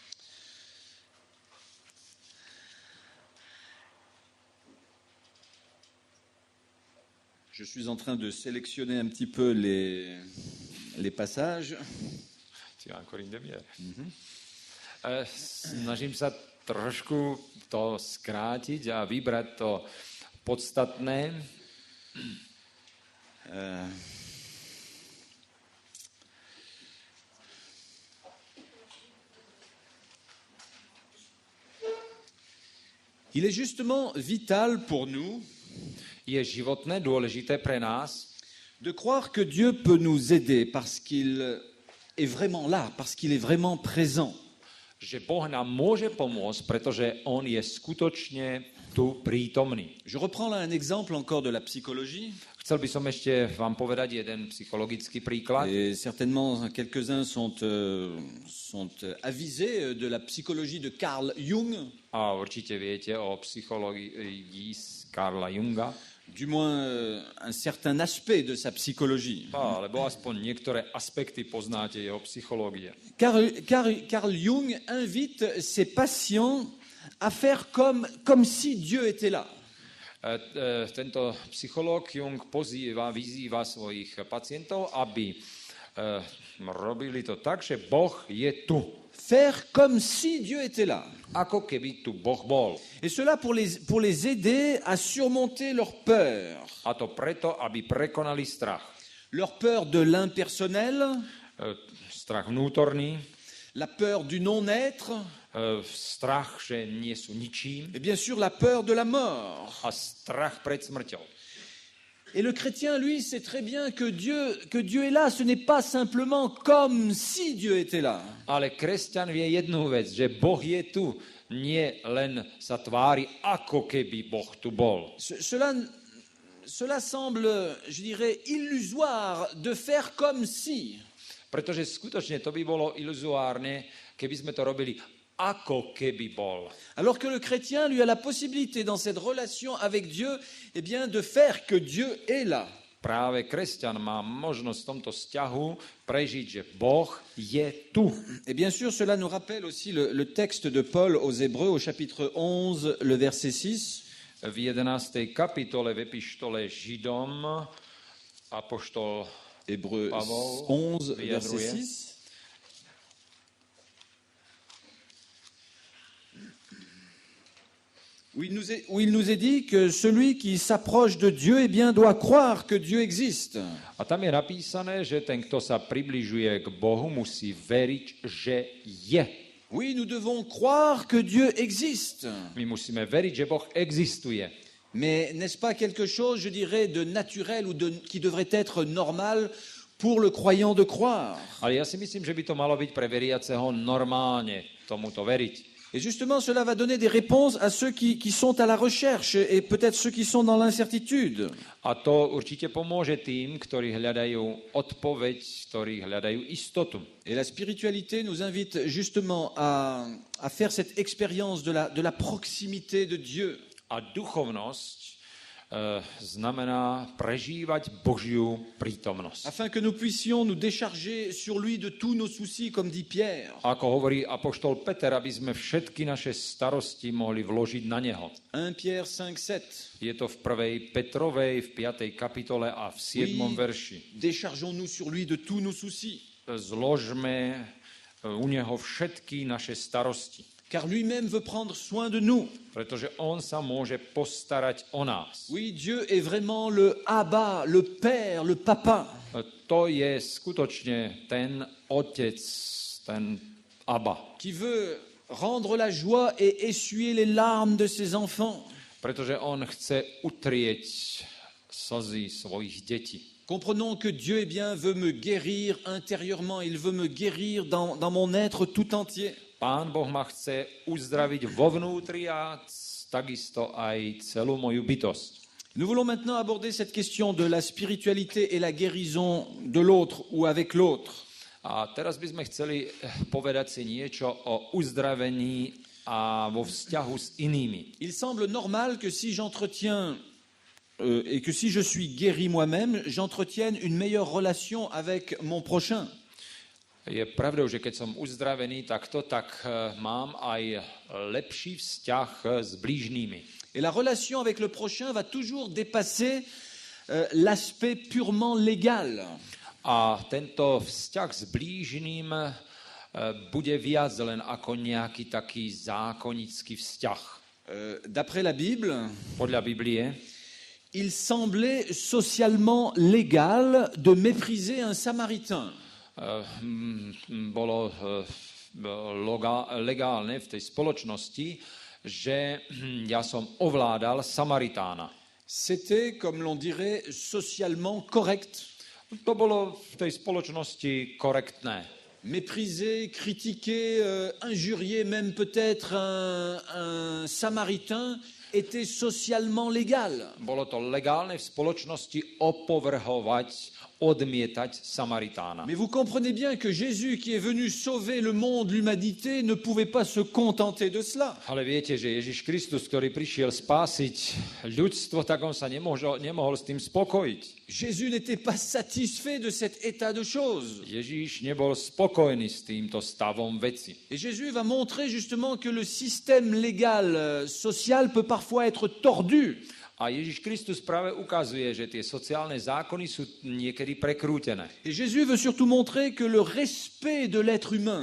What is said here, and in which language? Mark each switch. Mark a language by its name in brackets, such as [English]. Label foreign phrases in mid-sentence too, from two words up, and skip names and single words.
[French] Je suis en train de sélectionner un petit peu les passages. [Slovak] Snažím sa trošku to skrátiť a vybrať to podstatné. [French] Il est justement vital pour nous [Slovak] Je životné dôležité pre nás, [French] de croire que Dieu peut nous aider parce qu'il est vraiment là, parce qu'il est vraiment présent. [Slovak] že Boh nám môže pomôcť, pretože on je skutočne tu prítomný. [French] Je reprends là un exemple encore de la psychologie. [Slovak] Chcel by som ešte vám povedať jeden psychologický príklad. [French] Et certainement, quelques-uns sont avisés de la psychologie de Carl Jung, [Slovak] A určite viete o psychológii Carla Junga, [French] du moins un certain aspect de sa psychologie. [Slovak] alebo aspoň niektoré aspekty poznáte jeho psychológie. [French] Carl Jung invite ses patients à faire comme si Dieu était là. [Slovak] Tento psychológ Jung vyzýva svojich pacientov, aby robili to tak, že Boh je tu. [French] Faire comme si Dieu était là. [Slovak] Ako keby tu Boh bol. [French] Et cela pour les aider à surmonter leur peur. [Slovak] A to preto, aby prekonali strach. [French] Leur peur de l'impersonnel, [Slovak] Strach vnútorný, [French] la peur du non-être, [Slovak] strach, že nie sú ničím [French] et bien sûr la peur de la mort. [Slovak] a strach pred smrťou. [French] Et le chrétien, lui, sait très bien que Dieu est là. Ce n'est pas simplement comme si Dieu était là. [Slovak] Ale kresťan vie jednu vec, že Boh je tu, nie len sa tvári, ako keby Boh tu bol. [French] Cela semble, je dirais, illusoire de faire comme si. [Slovak] Pretože skutočne to by bolo iluzuárne, keby sme to robili ako keby bol. [French] Alors que le chrétien, lui, a la possibilité dans cette relation avec Dieu, eh bien, de faire que Dieu est là. [Slovak] Práve kresťan má možnosť v tomto vzťahu prežiť, že Boh je tu. [French] Et bien sûr, cela nous rappelle aussi le texte de Paul aux Hébreux, au chapitre 11, le verset 6. [Slovak] V 11. kapitole v epištole Židom apoštol Hébreux Pavol 11, verset vyjadruje. 6. [French] Où il nous est dit que celui qui s'approche de Dieu, eh bien, doit croire que Dieu existe. [Slovak] A tam je napísané, že ten, kto sa približuje k Bohu, musí veriť, že je. [French] Oui, nous devons croire que Dieu existe. [Slovak] My musíme veriť, že Boh existuje. [French] Mais n'est-ce pas quelque chose, je dirais, de naturel ou qui devrait être normal pour le croyant de croire? [Slovak] Ale ja si myslím, že by to malo byť pre veriaceho normálne tomuto veriť. [French] Et justement, cela va donner des réponses à ceux qui sont à la recherche et peut-être ceux qui sont dans l'incertitude. [Slovak] A to určite pomôže tým, ktorí hľadajú odpoveď, ktorí hľadajú istotu. [French] Et la spiritualité nous invite justement à faire cette expérience de la proximité de Dieu. [Slovak] A duchovnosť znamená prežívať Božiu prítomnosť. [French] Afin que nous puissions nous décharger sur lui de tous nos soucis, comme dit Pierre. [Slovak] Ako hovorí apoštol Peter, aby sme všetky naše starosti mohli vložiť na neho. [French] 1 Pierre 5, 7. [Slovak] Je to v 1. Petrovej, v 5. kapitole a v 7. verši. [French] Déchargeons-nous sur lui de tous nos soucis. [Slovak] Zložme u neho všetky naše starosti. [French] Car lui-même veut prendre soin de nous. [Slovak] Pretože on sa môže postarať o nás. [French] Oui, Dieu est vraiment le Abba, le Père, le Papa. [Slovak] To je skutočne ten otec, ten Abba. [French] Qui veut rendre la joie et essuyer les larmes de ses enfants. [Slovak] Pretože on chce utrieť slzy svojich detí. [French] Comprenons que Dieu eh bien, veut me guérir intérieurement. Il veut me guérir dans mon être tout entier. [Slovak] Pán Boh ma chce uzdraviť vo vnútri a takisto aj celú moju bytosť. [French] Nous voulons maintenant aborder cette question de la spiritualité et la guérison de l'autre ou avec l'autre. [Slovak] A teraz by sme chceli povedať si niečo o uzdravení a vo vzťahu s inými. [French] Il semble normal que si j'entretiens et que si je suis guéri moi-même, j'entretienne une meilleure relation avec mon prochain. [Slovak] Je pravdou, že keď som uzdravený takto, tak mám aj lepší vzťah s blížnými. [French] Et la relation avec le prochain va toujours dépasser l'aspect purement légal. [Slovak] A tento vzťah s blížným bude viac len ako nejaký taký zákonický vzťah. [French] D'après la Bible, [Slovak] Podľa Biblie, [French] il semblait socialement légal de mépriser un Samaritain. [Slovak] Bolo legálne v tej spoločnosti, že ja som ovládal Samaritána. [French] C'était, comme l'on dirait, socialement correct. [Slovak] To bolo v tej spoločnosti korektné. [French] Mépriser, critiquer, injurier même peut-être un Samaritain, était socialement légal. [Slovak] Bolo to legálne v spoločnosti opovrhovať, odmietať Samaritána. [French] Mais vous comprenez bien que Jésus, qui est venu sauver le monde, l'humanité, ne pouvait pas se contenter de cela. [Slovak] Ale viete, že Ježiš Kristus, ktorý prišiel spásiť ľudstvo, tak on sa nemohol s tým spokojiť. [French] Jésus n'était pas satisfait de cet état de choses. [Slovak] Ježiš nebol spokojný s týmto stavom veci. [French] Et Jésus va montrer justement que le système légal, social peut parfois être tordu. [Slovak] A Ježiš Kristus práve ukazuje, že tie sociálne zákony sú niekedy prekrútené. [French] Et Jésus veut surtout montrer que le respect de l'être humain